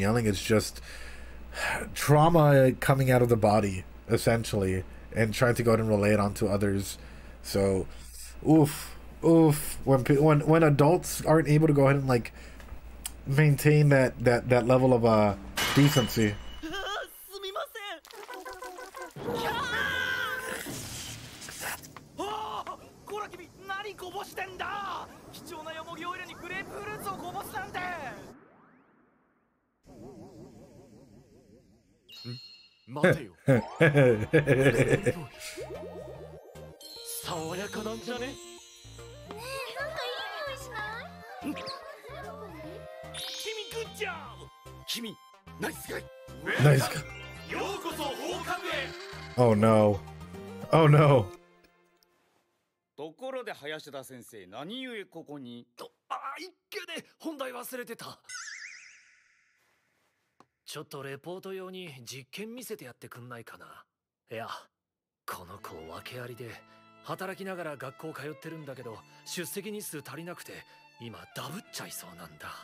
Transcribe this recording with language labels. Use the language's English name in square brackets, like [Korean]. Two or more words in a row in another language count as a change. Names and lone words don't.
[English] Yelling is just trauma coming out of the body, essentially, and trying to go ahead and relay it onto others. So, oof, oof. When adults aren't able to go ahead and like maintain that level of decency. [Japanese] すみません。いやーこら君、何こぼしてんだ。貴重なヨモギオイルにグレープフルーツをこぼすなんて。待てよ。爽やかなんじゃね。ねえ、なんかいい匂いしない？君グッジョブ。君ナイスガイ。ナイスガイ。ようこそ放課部へ。 [English] Oh no. Oh no. [Japanese] ところで林田先生、何故ここに？一挙で本題忘れてた。ちょっとレポート用に実験見せてやってくんないかな。いや、この子訳ありで働きながら学校通ってるんだけど、出席日数足りなくて今ダブっちゃいそうなんだ。